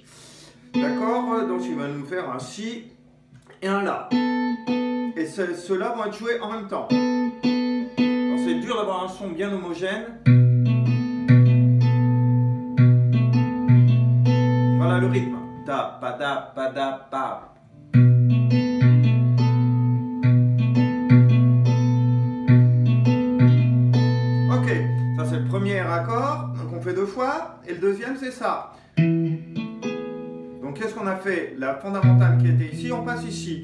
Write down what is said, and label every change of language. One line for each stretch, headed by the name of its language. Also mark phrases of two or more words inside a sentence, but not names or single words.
French: D'accord, donc il va nous faire un si et un la. Et ceux-là vont être joués en même temps. C'est dur d'avoir un son bien homogène. Voilà le rythme. Da, pa, da, pa, da, pa. Ok, ça c'est le premier accord, donc on fait deux fois. Et le deuxième c'est ça. Donc qu'est-ce qu'on a fait? La fondamentale qui était ici, on passe ici.